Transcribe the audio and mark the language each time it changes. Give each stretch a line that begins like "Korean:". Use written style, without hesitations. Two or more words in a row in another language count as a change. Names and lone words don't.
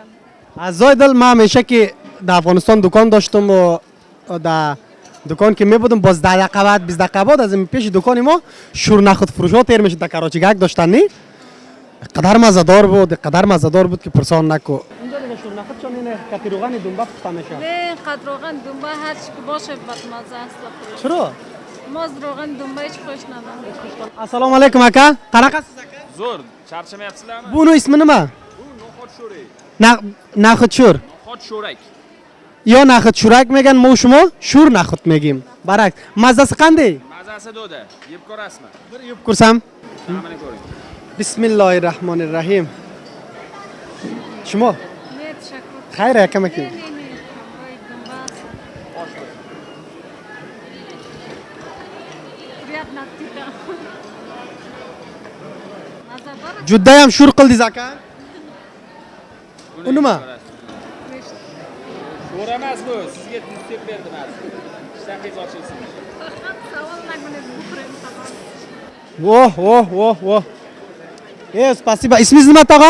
Persian: از زای دل من همیشه که در افغانستان دکان داشتم و در دکان که میبودم باز 10 دقیقه بعد 20 دقیقه بعد از این پیش دکان ما شورنخود فروش ها تیر میشد. در کراچیگک داشتن نی؟ قدر مزه‌دار بود که پرسان نکو. اینجا دیگه شورنخود چون اینه کتی روغن دنبه پخته میشه. نه قد روغن دنبه هر چی که باشه بدمزه است. چرا؟ ما از روغن دنبه هیچ خوش ندارم.
Uzbek: Assalomu alaykum aka. Qanaqasiz aka? Zo'r, charchamayapsizlarmi? Buni ismi nima? Bu no'xat sho'rak.
Persian: نخود شور.
Uzbek: No'xat sho'rak.
Persian: یا نخود شورک میگن، ما شما شور نخود میگیم.
Uzbek: Barak. Mazasi qanday? Mazasi do'da. Yeb ko'rasizmi? Bir yeb ko'rsam. Ta'mini ko'ring. Bismillahirrahmanirrahim. Shimo.
Persian: نه تشکر.
Uzbek: Xayr aka makin.
Persian: نه همراه دنبه است.
Russian: Приятно аппетита.
Uzbek: Mazza bor. Judda ham shur qildingiz aka. Buni U nima? yeb ko'rasiz. Sho'r emas bu. Sizga tuz deb berdim hozir. Ishtangiz ochilsin. Faqat savol nagunez bukrim faqat. Voh. Spasiba. Ismingiz nima tog'a?